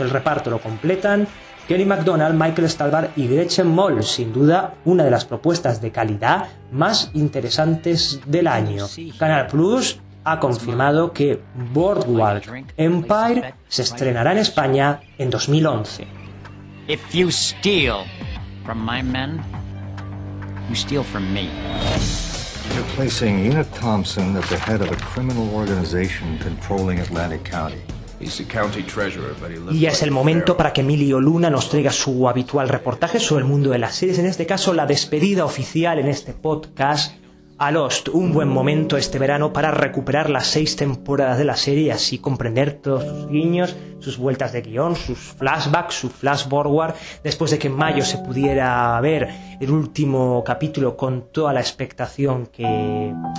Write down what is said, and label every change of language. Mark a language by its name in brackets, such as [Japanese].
[Spanish] El reparto lo completan Kelly MacDonald, Michael Stahlbar y Gretchen Mol, sin duda una de las propuestas de calidad más interesantes del año. Canal Plus ha confirmado que Boardwalk Empire se estrenará en España en 2011. [English] If you steal from my men, you steal from me. You're placing Enid Thompson at the head of a criminal organization controlling Atlantic County. [Spanish] Y ya es el momento para que Emilio Luna nos traiga su habitual reportaje sobre el mundo de las series, en este caso la despedida oficial en este podcast a Lost. Un buen momento este verano para recuperar las 6 temporadas de la serie y así comprender todos sus guiños, sus vueltas de guión, sus flashbacks, su flash forward, después de que en mayo se pudiera ver el último capítulo con toda la expectación que